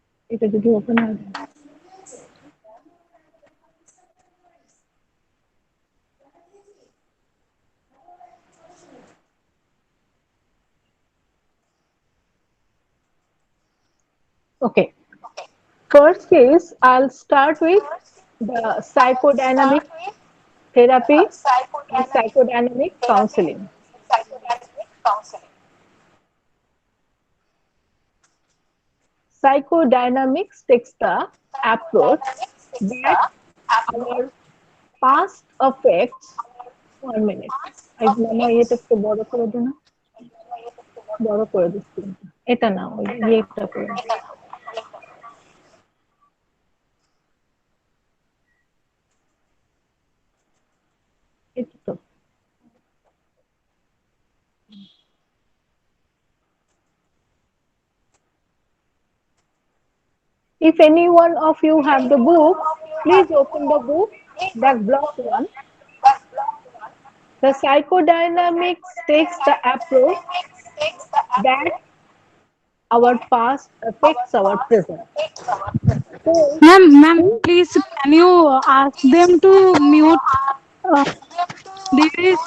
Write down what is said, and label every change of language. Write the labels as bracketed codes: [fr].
[bn] এটা যদি ওপেন হয়ে যায় [en] okay. First is I'll start with the psychodynamic therapy and psychodynamic counseling. Psychodynamics takes the approach that our past affects 1 minute. [bn] আমার এটা একটু বড় করে দে না বড় করে দিচ্ছি এটা না ওই ইয়েটা করে এটা তো [en] if any one of you have the book, please open the book. That block one. The psychodynamics takes the approach that our past affects our present. So, Ma'am, please can you ask them to mute? Uh, there is